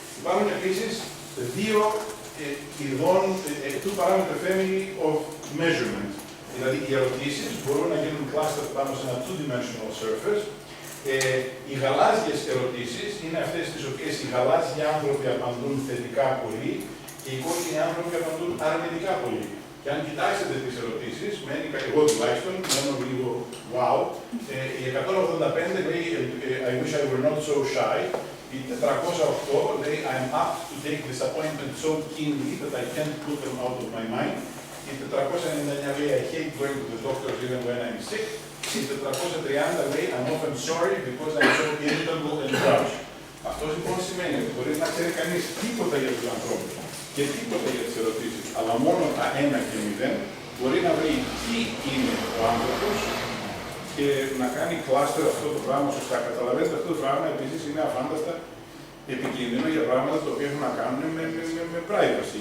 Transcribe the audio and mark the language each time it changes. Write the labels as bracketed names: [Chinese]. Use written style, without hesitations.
[Greek] Υπάρχουν επίσης δύο ειδών του [English] parameter family of measurement. [Greek] Δηλαδή, οι ερωτήσεις μπορούν να γίνουν clustered πάνω σε ένα two-dimensional surface. Οι γαλάζιες ερωτήσεις είναι αυτές τις οποίες οι γαλάζιοι άνθρωποι απαντούν θετικά πολύ και οι κόκκινοι άνθρωποι απαντούν αρνητικά πολύ. Και αν κοιτάξετε τις ερωτήσεις, εγώ τουλάχιστον μένω λίγο wow, η 185 λέει [English] I wish I were not so shy, [Greek] η 408 λέει [English] I'm apt to take disappointment so keenly that I can't put them out of my mind, [Greek] η 499 λέει [English] I hate going to the doctor even when I'm sick, [Greek] η 430 λέει [English] I'm often sorry because I'm so irritable and grouchy. [Greek] Αυτό λοιπόν σημαίνει ότι μπορεί να ξέρει κανείς τίποτα για τους ανθρώπους και τίποτα για τις ερωτήσεις, αλλά μόνο τα 1 και 0 μπορεί να βρει τι είναι ο άνθρωπος και να κάνει cluster αυτό το πράγμα σωστά. Καταλαβαίνετε, αυτό το πράγμα επίσης είναι αφάνταστα επικίνδυνο για πράγματα τα οποία έχουν να κάνουν με privacy.